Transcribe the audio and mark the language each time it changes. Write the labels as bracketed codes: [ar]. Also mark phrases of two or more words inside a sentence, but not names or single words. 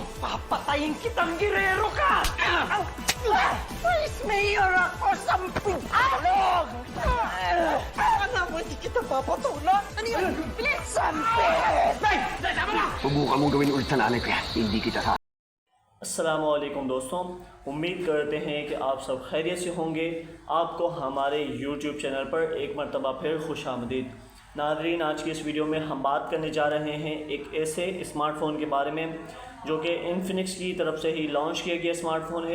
[tl] Papatayin kitang Guerrero ka! [en] Vice Mayor [tl] ako, sampung-alog! Alam mo, hindi kita papatulan. Ano yun? Bilis, sampit! Nay! Tama na! Subukan mong gawin ulit sa nanay ko yan. Hindi kita sa... [hi] अस्सलामुअलैकुम दोस्तों, उम्मीद करते हैं कि आप सब खैरियत से होंगे। आपको हमारे YouTube चैनल पर एक मरतबा फिर खुशामदीद। नाज़रीन, आज की इस वीडियो में हम बात करने जा रहे हैं एक ऐसे स्मार्टफ़ोन के बारे में जो कि इन्फिनिक्स की तरफ से ही लॉन्च किया गया स्मार्टफ़ोन है।